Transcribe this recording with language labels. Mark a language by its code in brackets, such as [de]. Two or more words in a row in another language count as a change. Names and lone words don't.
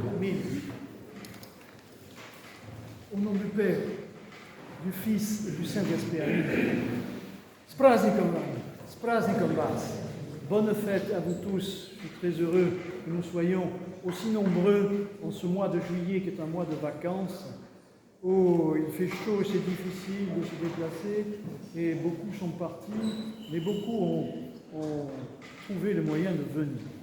[ru] Аминь. [fr] Au nom du Père, du Fils et du Saint-Esprit. [ru] Аминь. С праздником вас! С праздником вас! [fr] Bonne fête à vous tous. Je suis très heureux que nous soyons aussi nombreux en ce mois de juillet qui est un mois de vacances. Oh, il fait chaud, c'est difficile de se déplacer et beaucoup sont partis, mais beaucoup ont trouvé le moyen de venir.